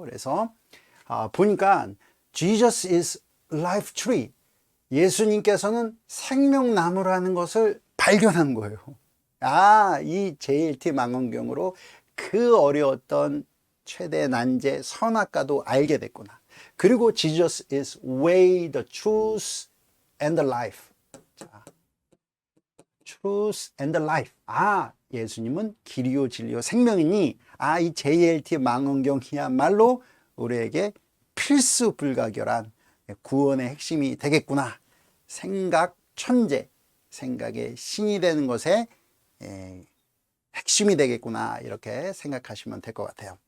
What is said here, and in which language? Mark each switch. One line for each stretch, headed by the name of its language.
Korean: 그래서 보니까
English: Jesus is life tree,
Korean: 예수님께서는 생명나무라는 것을 발견한 거예요. 이 JLT 망원경으로 그 어려웠던 최대 난제 선악과도 알게 됐구나.
English: 그리고 Jesus is way, the truth and the life. 자, truth and the life.
Korean: 예수님은 길이요 진리요 생명이니 이 JLT 망원경이야말로 우리에게 필수 불가결한 구원의 핵심이 되겠구나. 생각 천재, 생각의 신이 되는 것에 핵심이 되겠구나, 이렇게 생각하시면 될 것 같아요.